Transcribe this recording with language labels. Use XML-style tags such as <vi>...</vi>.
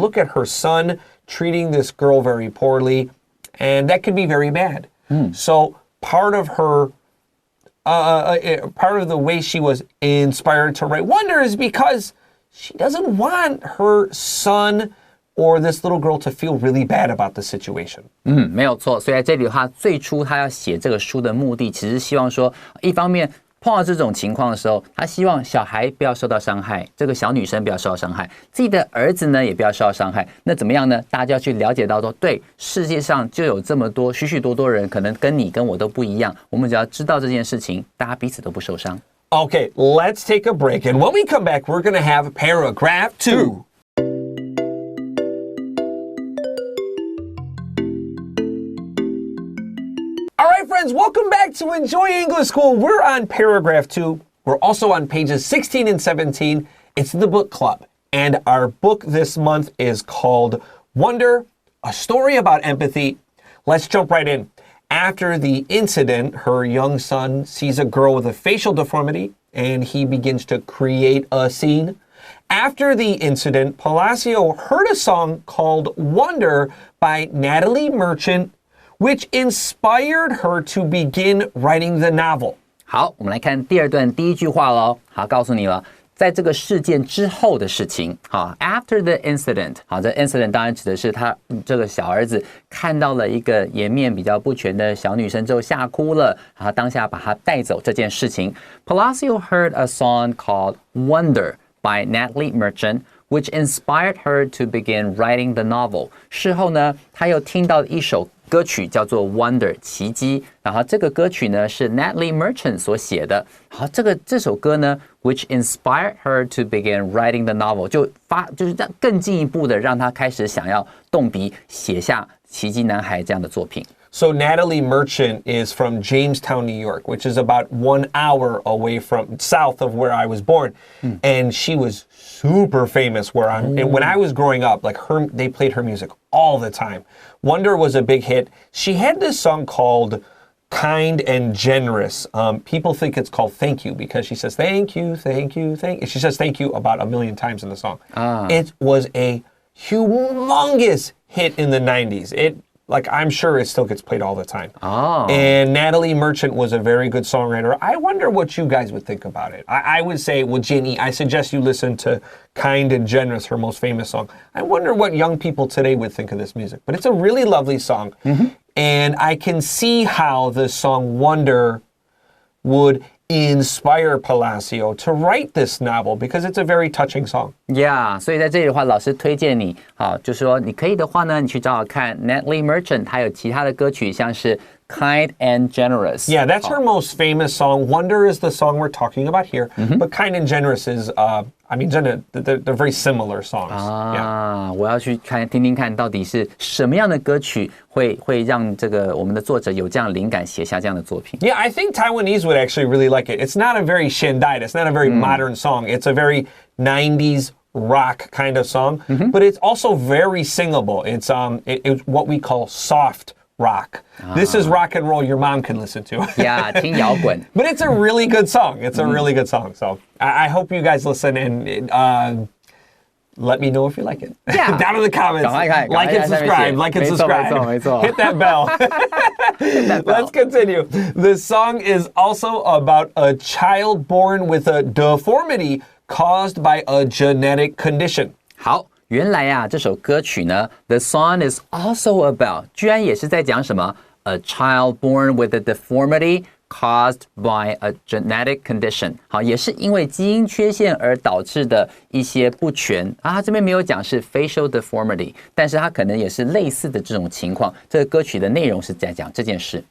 <en>Look at her son treating this girl very poorly, and that could be very bad. So part of her, part of the way she was inspired to write wonder is because she doesn't want her son or this little girl to feel really bad about the situation.</en> <zh>没有错。所以在这里的话，最初他要写这个书的目的，其实希望说，一方面碰到这种情况的时候，他希望小孩不要受到伤害，这个小女生不要受到伤害，自己的儿子呢也不要受到伤害。那怎么样呢？大家就要去了解到说，对，世界上就有这么多许许多多人，可能跟你跟我都不一样。我们只要知道这件事情，大家彼此都不受伤。</zh> <en>Okay, let's take a break. And when we come back, we're going to have paragraph 2. All right, friends, welcome back to Enjoy English School. We're on paragraph 2. We're also on pages 16 and 17. It's the book club. And our book this month is called Wonder, A Story About Empathy. Let's jump right in. After the incident, her young son sees a girl with a facial deformity, and he begins to create a scene. After the incident, Palacio heard a song called Wonder by Natalie Merchant, which inspired her to begin writing the novel.</en> <zh>好，我们来看第二段第一句话咯。好，告诉你了。在这个事件之后的事情，好 ，</zh> <en>after the incident，</en> <zh>好，这 incident 当然指的是他这个小儿子看到了一个颜面比较不全的小女生之后吓哭了，然后当下把她带走这件事情。</zh> <en>Palacio heard a song called Wonder by Natalie Merchant, which inspired her to begin writing the novel.</en> <zh>事后呢，他又听到一首歌曲叫做 Wonder 奇迹，然后这个歌曲呢是 Natalie Merchant 所写的。好，这首歌呢</zh> <en>which inspired her to begin writing the novel</en> <zh>就是更进一步的让她开始想要动笔写下奇迹男孩这样的作品。</zh> <en>So Natalie Merchant is from Jamestown, New York, which is about 1 hour away from south of where I was born. And she was super famous and when I was growing up, like they played her music all the time. Wonder was a big hit. She had this song called Kind and Generous. People think it's called Thank You because she says, thank you, thank you, thank you. She says thank you about 1 million times in the song. It was a humongous hit in the 90s. I'm sure it still gets played all the time. And Natalie Merchant was a very good songwriter. I wonder what you guys would think about it. I would say, well, Jenny, I suggest you listen to Kind and Generous, her most famous song. I wonder what young people today would think of this music. But it's a really lovely song. And I can see how the song Wonder would inspire Palacio to write this novel because it's a very touching song.</en> <zh>Yeah, 所以在这里的话，老师推荐你，好，就说你可以的话呢，你去找找看 Natalie Merchant， 还有其他的歌曲，像是 Kind and Generous.</zh> <en>Yeah, that's her most famous song. Wonder is the song we're talking about here, but Kind and Generous is, they're very similar songs.</en> <zh>我要去听听看到底是什么样的歌曲会让这个我们的作者有这样灵感写下这样的作品。</zh> <en>Yeah, I think Taiwanese would actually really like it. It's not a very Shandai, it's not a very modern song. It's a very 90s rock kind of song, but it's also very singable. It's what we call soft rock. This is rock and roll your mom can listen to.</en> <zh>Yeah, 听摇滚。</zh> <en>But it's a really good song. It's a really good song. So I hope you guys listen and let me know if you like it. Yeah. Down in the comments.</en> <zh>赶快看，</zh> <en>Like and subscribe. Like and subscribe.</en> <zh>没错</zh> <en>Hit that bell. Let's continue. The song is also about a child born with a deformity caused by a genetic condition.</en> <zh>好，原来啊，这首歌曲呢 ，</zh> <en>The song is also about，</en> <zh>居然也是在讲什么 ？</zh> <en>A child born with a deformity caused by a genetic condition。</en> <zh>好，也是因为基因缺陷而导致的一些不全啊。他这边没有讲是 facial deformity， 但是它可能也是类似的这种情况。这个歌曲的内容是在讲这件事。</zh>